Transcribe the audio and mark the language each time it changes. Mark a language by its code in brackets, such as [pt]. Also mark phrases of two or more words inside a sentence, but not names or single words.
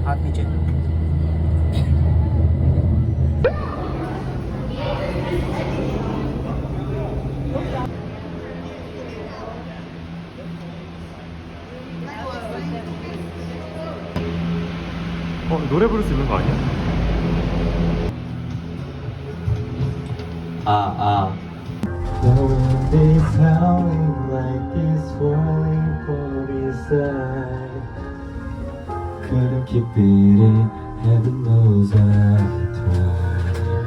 [ur] ہاتھ نیچے. [ko] 노래 부를 수 있는 거 아니야? [en] Knowing this howling like this falling from inside. Couldn't keep it in, heaven knows I tried.